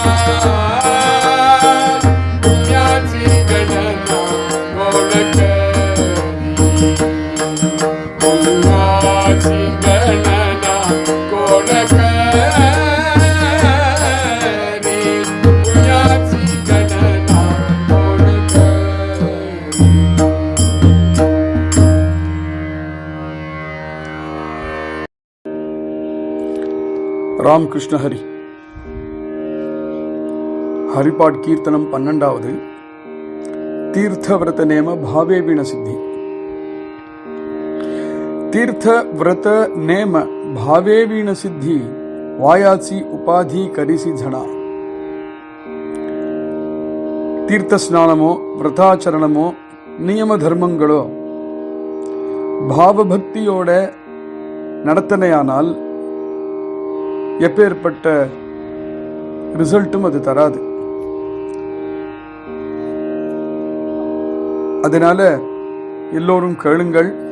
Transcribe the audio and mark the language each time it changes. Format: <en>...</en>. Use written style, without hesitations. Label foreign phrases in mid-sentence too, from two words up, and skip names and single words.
<mr>पुण्याची गणना गोड करी पुण्याची गणना गोड करी पुण्याची गणना गोड करी.</mr> <ta>ராமகிருஷ்ண ஹரி ஹரிபாட் கீர்த்தனம் 12வது</ta> <mr>तीर्थव्रत नेम भावे वीण सिद्धी तीर्थव्रत नेम भावे वीण सिद्धी वायाची उपाधी करिसी झणा तीर्थ स्नानमो व्रताचरणमो नियम धर्मங்களோ</mr> <ta>பாவபக்தியோட நடத்தனையானால் எப்பேற்பட்ட ரிசல்ட்டும் அது தராது. அதனால எல்லோரும் கேளுங்கள்.</ta>